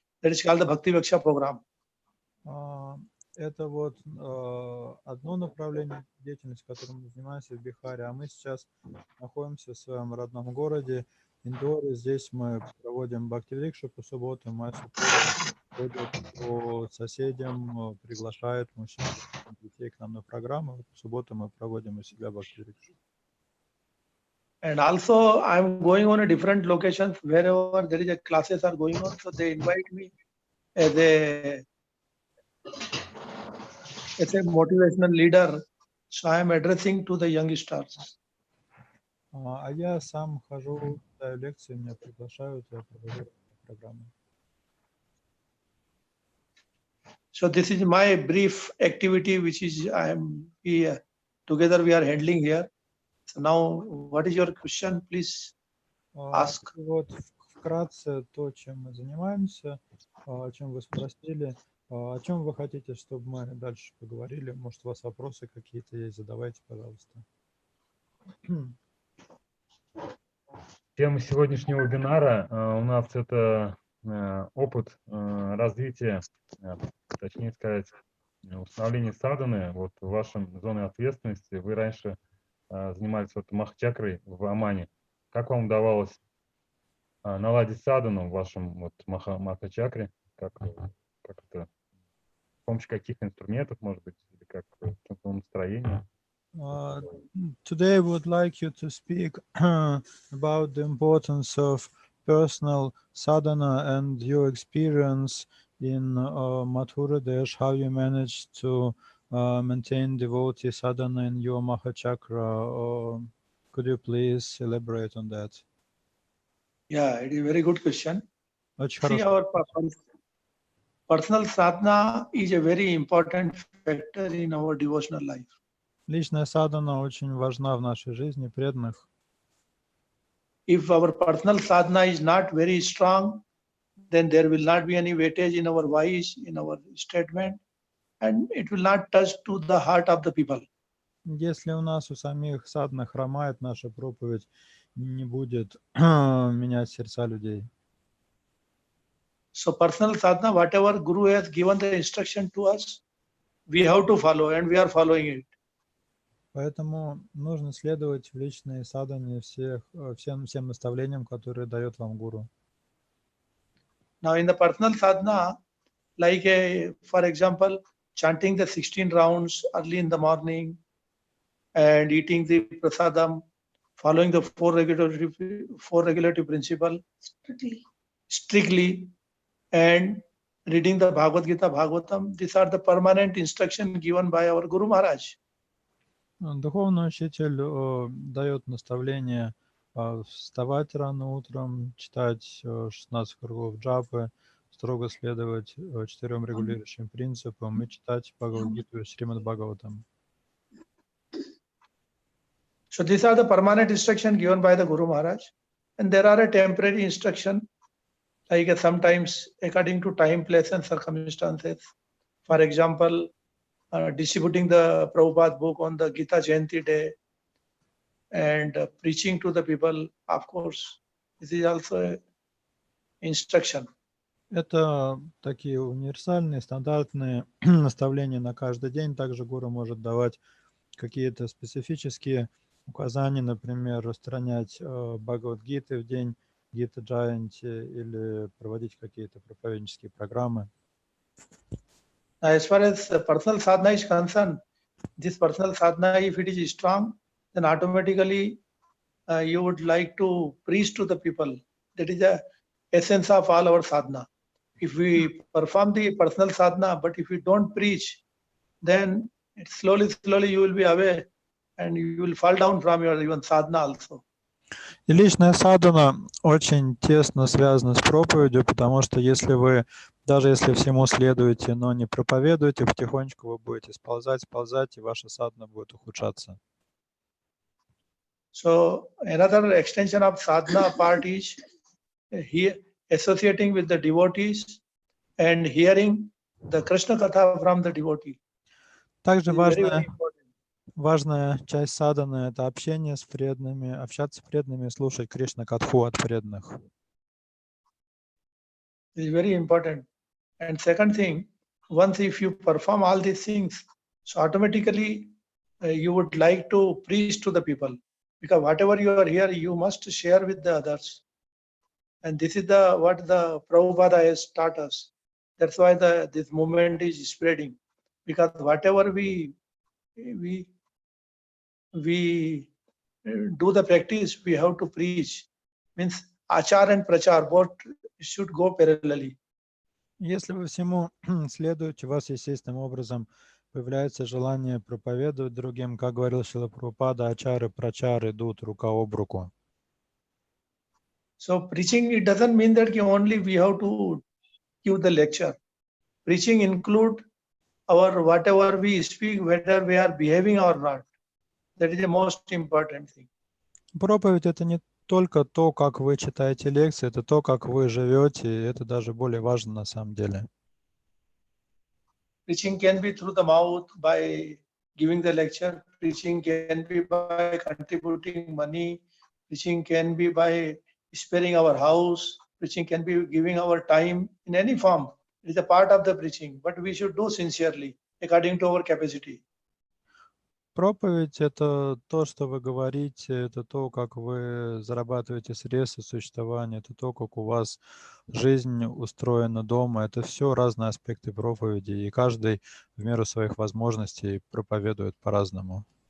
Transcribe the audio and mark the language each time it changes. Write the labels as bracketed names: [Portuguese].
[English] That is called the Bhakti Vaksha program. [Russian] Это вот одно направление деятельности, которым мы занимаемся в Бихаре, а мы сейчас находимся в своем родном городе Индоре. Здесь мы проводим бхакти-викшу по субботам, моя супруга ходит по соседям, приглашает мужчин и детей к нам на программу. В субботу мы проводим у себя бхакти-викшу. [English] And also I'm going on a different locations wherever there is a classes are going on, so they invite me as a motivational leader. So I am addressing to the youngsters. [Russian] А я сам хожу, даю лекции, меня приглашают, я провожу программу. [English] So this is my brief activity, which is I am here together we are handling here. So now, what is your question? Please ask. [Russian] Вот вкратце то, чем мы занимаемся, о чем вы спросили, о чем вы хотите, чтобы мы дальше поговорили. Может, у вас вопросы какие-то есть, задавайте, пожалуйста. Тема сегодняшнего вебинара у нас это опыт развития, точнее сказать, установления садханы вот в вашем зоне ответственности. Вы раньше занимались вот махачакрой в Омане. Как вам удавалось наладить садхану в вашем вот махачакре? Как это? С помощью каких инструментов, может быть, или как настроение? [English] Today we would like you to speak about the importance of personal sadhana and your experience in Mathura Desh, how you managed to maintain devotee sadhana in your Mahachakra. Could you please elaborate on that? Yeah, it is a very good question. [Russian] Очень [English] See, [Russian] хорошо. [English] our personal sadhana is a very important factor in our devotional life. [Russian] Личная садхана очень важна в нашей жизни, преданных. [English] If our personal sadhana is not very strong, then there will not be any weightage in our voice, in our statement, and it will not touch to the heart of the people. [Russian] Если у нас у самих садхана хромает, наша проповедь не будет менять сердца людей. [English] So personal sadhana, whatever Guru has given the instruction to us, we have to follow, and we are following it. [Russian] Поэтому нужно следовать в личной садхане всем наставлениям, которые дает вам Гуру. [English] Now in the personal sadhana, like for example, chanting the 16 rounds early in the morning and eating the prasadam, following the four regulative principle strictly, and reading the Bhagavad Gita, Bhagavatam, these are the permanent instruction given by our Guru Maharaj. [Russian] Духовный учитель дает наставление вставать рано утром, читать 16 кругов джапы, строго следовать 4 регулирующим принципам и читать Бхагавад-гиту и Шримад Бхагаватам. [English] So these are the permanent instruction given by the Guru Maharaj, and there are a temporary instruction, like sometimes according to time, place, and circumstances. For example, distributing the Prabhupada book on the Gita Jayanti day and preaching to the people, of course, this is also a instruction. [Russian] Это такие универсальные, стандартные наставления на каждый день. Также гуру может давать какие-то специфические указания, например, распространять Бхагавад-гиты в день Гита Джаянти или проводить какие-то проповеднические программы. [English] As far as personal sadhana is concerned, this personal sadhana, if it is strong, then automatically you would like to preach to the people. That is the essence of all our sadhana. If we perform the personal sadhana, but if we don't preach, then slowly you will be away and you will fall down from your even sadhana also. [Russian] И личная садхана очень тесно связана с проповедью, потому что если вы, даже если всему следуете, но не проповедуете, потихонечку вы будете сползать, и ваша садхана будет ухудшаться. [English] So another extension of sadhana part is here associating with the devotees and hearing the Krishna Katha from the devotee. [Russian] Также важная часть садханы – это общение с преданными, общаться с преданными и слушать Кришна Катху от преданных. [English] It is very important. And second thing, once if you perform all these things, so automatically you would like to preach to the people, because whatever you are here, you must share with the others. And this is what the Prabhupada has taught us. That's why this movement is spreading, because whatever we do the practice, we have to preach. Means achar and prachar both should go parallelly. [Russian] Если вы всему следуете, у вас естественным образом появляется желание проповедовать другим, как говорил Шрила Прабхупада, ачар и прачар идут рука об руку. [English] So preaching, it doesn't mean that only we have to give the lecture. Preaching include our whatever we speak, whether we are behaving or not. That is the most important thing. [Russian] Проповедь – это не только то, как вы читаете лекции, это то, как вы живете, и это даже более важно на самом деле. [English] Preaching can be through the mouth by giving the lecture. Preaching can be by contributing money. Preaching can be by sparing our house. Preaching can be giving our time in any form. It is a part of the preaching, but we should do sincerely according to our capacity. [Russian] Проповедь – это то, что вы говорите, это то, как вы зарабатываете средства существования, это то, как у вас жизнь устроена дома. Это все разные аспекты проповеди, и каждый в меру своих возможностей проповедует по-разному.